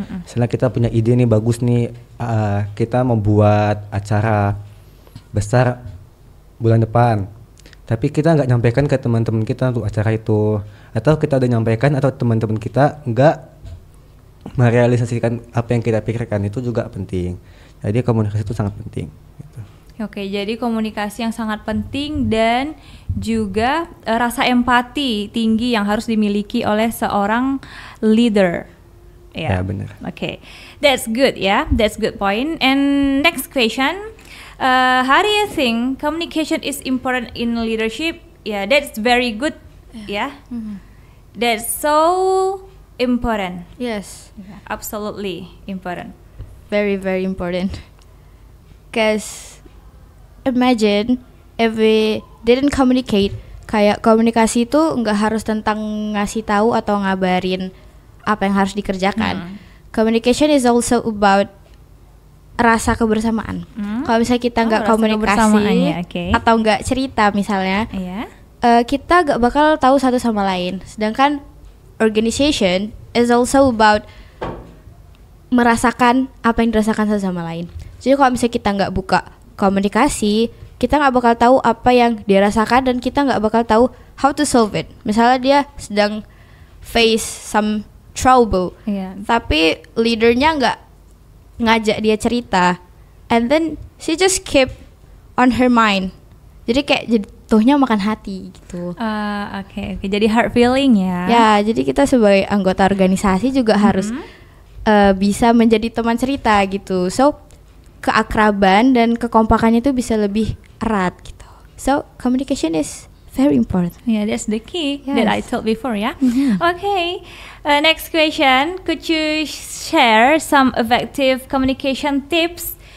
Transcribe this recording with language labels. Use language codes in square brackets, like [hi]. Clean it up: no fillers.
[id] Misalnya kita punya ide nih bagus nih, kita membuat acara besar bulan depan, tapi kita nggak nyampaikan ke teman-teman kita untuk acara itu, atau kita udah nyampaikan atau teman-teman kita nggak merealisasikan apa yang kita pikirkan, itu juga penting. Jadi komunikasi itu sangat penting. Gitu. Oke, jadi komunikasi yang sangat penting dan juga rasa empati tinggi yang harus dimiliki oleh seorang leader. Ya, benar. [en] Okay, that's good ya, that's good point. And next question, how do you think communication is important in leadership? Yeah, that's very good. Yeah, that's so important. Yes. Absolutely important. Very, very important. Because imagine if we didn't communicate, [id] kayak komunikasi itu nggak harus tentang ngasih tahu atau ngabarin apa yang harus dikerjakan. [en] Communication is also about [id] rasa kebersamaan. Kalau misalnya kita nggak komunikasi atau nggak cerita misalnya, kita nggak bakal tahu satu sama lain. Sedangkan [en] organization is also about [id] merasakan apa yang dirasakan satu sama lain. Jadi kalau misalnya kita nggak buka komunikasi, kita nggak bakal tahu apa yang dia rasakan dan kita nggak bakal tahu [en] how to solve it. [id] Misalnya dia sedang [en] face some trouble, [id] tapi leadernya nggak ngajak dia cerita, [en] and then she just keep on her mind. [id] Jadi kayak jatuhnya makan hati gitu. Oke. Jadi [en] hard feeling [id] ya. Ya, jadi kita sebagai anggota organisasi juga harus bisa menjadi teman cerita gitu. So keakraban dan kekompakannya itu bisa lebih erat gitu. [en] So communication is very important. Yeah, that's the key that I told before ya. Okay, next question. Could you share some effective communication tips